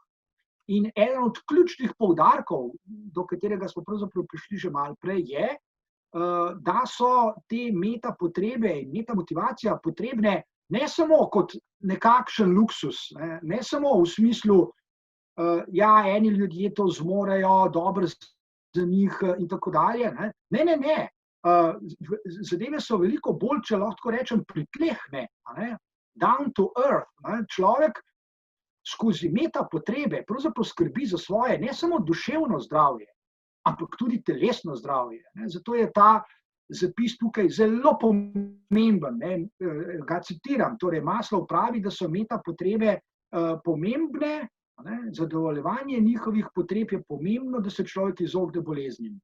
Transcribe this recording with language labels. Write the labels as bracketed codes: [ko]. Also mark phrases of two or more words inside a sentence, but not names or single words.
[sl] In eden od ključnih poudarkov, do katerega smo pravzaprav prišli že malo prej, je, da so te metapotrebe in metamotivacija potrebne ne samo kot nekakšen luksus, ne samo v smislu, ja, eni ljudje to zmorejo, dobro za njih in tako dalje. Ne. Zadeve so veliko bolj, če lahko rečem, pritlehne, [en] down to earth. [sl] Človek skozi metapotrebe pravzaprav skrbi za svoje ne samo duševno zdravje, ampak tudi telesno zdravje. Zato je ta zapis tukaj zelo pomemben. Ga citiram, torej Maslow pravi, da so metapotrebe pomembne, zadovoljevanje njihovih potreb je pomembno, da se človek izogne boleznim.